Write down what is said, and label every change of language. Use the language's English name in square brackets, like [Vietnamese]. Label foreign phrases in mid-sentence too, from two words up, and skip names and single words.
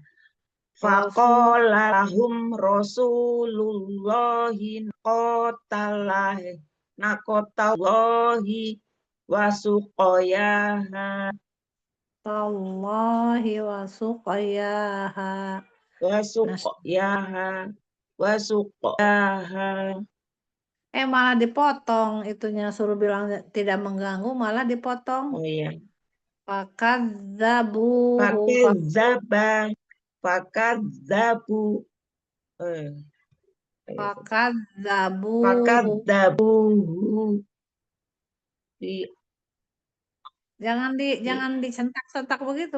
[Arabic] فقال لهم رسول الله ناقة الله وسقياها. تالله وسقياها. وسقياها. [Indonesian] Malah dipotong itunya, suruh bilang tidak mengganggu, malah dipotong. Oh iya. [Arabic] فكذبوه. فكذبوا. فكذبوه. [Indonesian] Jangan dicentak-sentak begitu.